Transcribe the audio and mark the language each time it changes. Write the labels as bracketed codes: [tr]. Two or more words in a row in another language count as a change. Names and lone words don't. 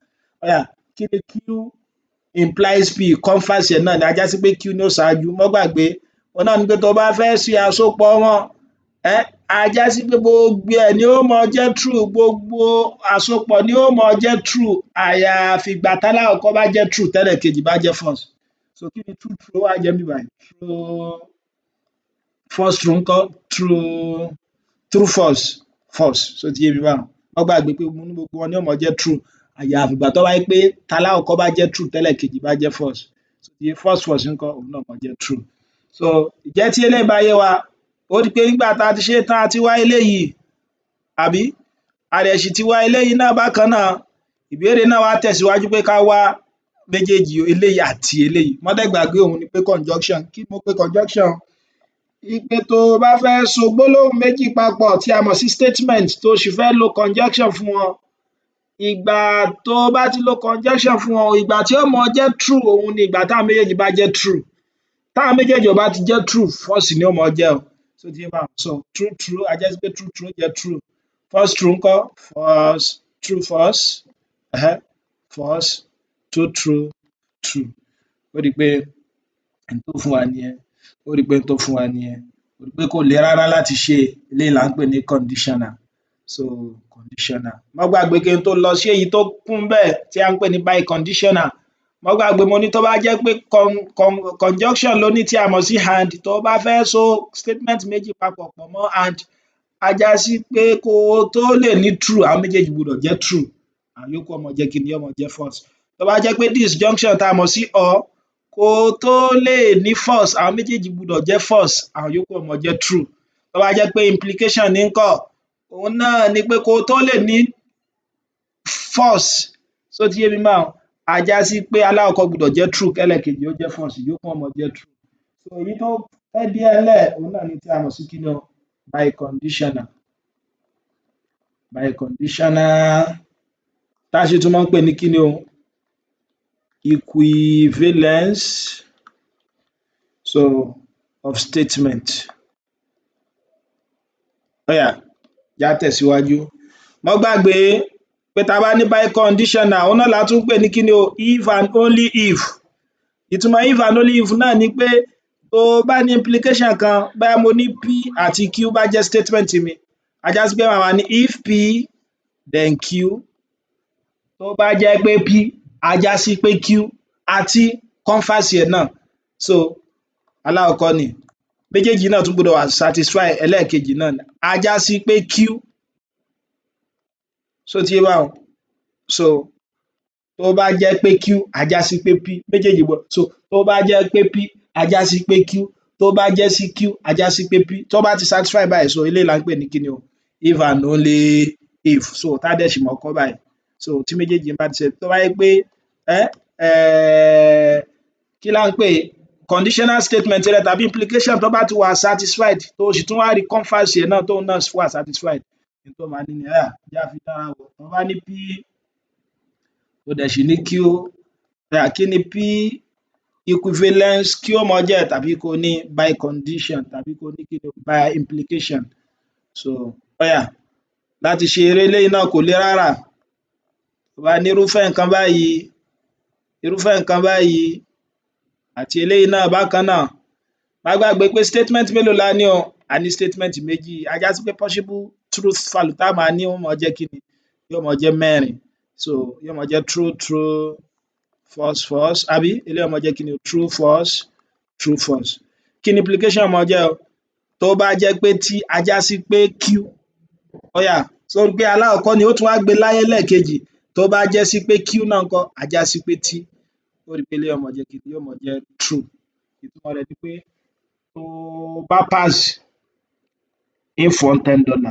[yo] Ó yá, kí ni [en] Q implies P, [yo] converse ẹ̀ náà ni, a já sí pé Q ni ó ṣáájú. Má gbàgbé, òhun náà ni pé tó o bá fẹ́ ṣe àsopọ̀ wọn ajá sí pé gbogbo ẹ̀ ni ó mọ jẹ́ true, gbogbo àsopọ̀ ni ó mọ jẹ́ true àyàfi ìgbà tálákọ̀ọ́kọ́ bá jẹ́ true tẹ́lẹ̀kejì bá jẹ́ false. So kí ni [en] true true [yo] ó wá jẹ́ níbí báyìí? [en] False true ńkọ́? True false false. [yo] Ṣó ti yé mi báhun? Má gbàgbé pé mo ní gbogbo wọn ni ó mọ jẹ́ true àyàfi ìgbà tó bá jẹ́ pé tálákọ̀ọ́kọ́ bá jẹ́ true tẹ́lẹ̀kejì bá jẹ́ false. Ṣó ti yé? [en] False false [yo] ńkọ́? Òun náà mọ jẹ́ true. So ìjẹ́ tí eléyìí bá yé wa, ó di pé nígbà tá a ti ṣe tán a ti wá eléyìí àbí? A dẹ̀ sì ti wá eléyìí náà bákan náà. Ìbéèrè náà wá tẹ̀síwájú pé ká wá méjèèjì eléyìí àti eléyìí. Má dẹ̀ gbàgbé òun ni pé conjunction. Kí ni mo pe conjunction? Ipe tó o bá fẹ́ so gbólóhùn méjì papọ̀ tí a mọ̀ sí statement tó o sì fẹ́ lo conjunction fún wọn, ìgbà tó o bá ti lo conjunction fún wọn, ìgbà tí ó mọ jẹ́ true òun ni ìgbà táwọn méjèèjì bá jẹ́ true. Táwọn méjèèjì ò bá ti jẹ́ true, false ni ó mọ jẹ́ o. Ṣó ti yé báhun? [en] So true true [yo] á jẹ́ sí pé [en] true true jẹ́ true. False true ńkọ́? False. True false. False. True true true. [yo] Ó di pé n tó fún wa nìyẹn. Ó rí pé n tó fún wa nìyẹn. Ó rí pé kò le rárá láti ṣe. Eléyìí là ń pè ní conditional. [en] So conditional. [yo] Má gbàgbé kí n tó lọ sí èyí tó kún ńbẹ̀ tí à ń pè ní biconditional. Má gbàgbé mo ní tó bá jẹ́ pé conjunction ló ní tí a mọ̀ sí and, tó bá fẹ́ so statement méjì papọ̀ pọ̀ mọ́ and, á já sí pé kó o tó lè ní true àwọn méjèèjì gbudọ̀ jẹ́ true. Àwọn yòókù ó mọ jẹ́ kíni? Yó mọ jẹ́ false. Tó bá jẹ́ pé disjunction tá a mọ̀ sí or, kó o tó lè ní false àwọn méjèèjì gbudọ̀ jẹ́ false. Àwọn yòókù ó mọ jẹ́ true. Tó bá jẹ́ pé implication ní ńkọ́? Òun náà ni pé kó o tó lè ní false. Ṣó ti yé mi báhun? Á já sí pé alákọ̀ọ́kọ́ gbudọ̀ jẹ́ true kẹ́lẹ̀kejì ó jẹ́ false, ìyókù ó mọ jẹ́ true. So èyí tó fẹ́ díẹ̀ ńlẹ̀ òun náà ni tí a mọ̀ sí kíni o? [en] Biconditional. [yo] Biconditional tá a sì tún máa ń pè ní kíni o? [en] Equivalence of statement. [yo] Ó yá já tẹ̀síwájú. Má gbàgbé pé tá a bá ní biconditional òun náà la tún ń pè ní kíni o? [en] If and only if. [yo] Ìtumọ̀ [en] if and only if [yo] náà ni pé tó o bá ní implication kan, bóyá mo ní P àti Q bá jẹ́ statement mi, á já sí pé màá wá ní [en] if P then Q. [yo] Tó bá jẹ́ pé P, á já sí pé Q àti converse ẹ̀ náà. So alákọ̀ọ́kọ́ ni. Méjèèjì náà tún gbọdọ̀ wà satisfy ẹlẹ́ẹ̀kejì náà ni. Á já sí pé Q. Ṣó ti yé báhun? So tó bá jẹ́ pé Q, á já sí pé P. Méjèèjì gbọdọ̀. So tó bá jẹ́ pé P, á já sí pé Q. Tó bá jẹ́ sí Q, á já sí pé P. Tó bá ti satisfy báyìí, so eléyìí là ń pè ní kíni o? If and only if. So tá dẹ̀ sì mọ̀ kọ́ báyìí. So tí méjèèjì bá ti ṣe, tó bá jẹ́ pé kí là ń pè é? [en] Conditional statement [yo] rẹ tàbí implication tó bá ti wà satisfied, tó o sì tún wá rí converse ẹ̀ náà tóun náà wà satisfied, n tó máa ní ni jẹ́ á fi dánra wò. Tó bá ní P, tó dẹ̀ sì ní Q, kí ni [en] P equivalence Q [yo] ó mọ jẹ́ tàbí kó o ní bicondition tàbí kó o ní kíni o? [en] By implication. [yo] So ó yá láti ṣe eléyìí náà kò le rárá. Tó bá ní irúfẹ́ nǹkan báyìí àti eléyìí náà bákan náà. Má gbàgbé pé statement mélòó la ní o? A ní statement méjì. Á já sí pé [en] possible truth value [yo] tá máa ní ó mọ jẹ́ kíni? Yóò mọ jẹ́ mẹ́rin. So yóò mọ jẹ́ [en] true true, false false, [yo] àbí? Eléyìí ó mọ jẹ́ kíni o? [en] True false, true false. [yo] Kí ni implication mọ jẹ́ o? Tó bá jẹ́ pé T, á já sí pé Q. Ó yá so pé alákọ̀ọ́kọ́ ni ó tún wá gbé láyé lẹ́ẹ̀kejì. Tó bá jẹ́ sí pé Q náà ńkọ́? Á já sí pé T. Ó rí pé eléyìí ó mọ jẹ́ kíni? Yóò mọ jẹ́ true. Ìtumọ̀ rẹ̀ ni pé tó bá pass, ń fún ọ $10.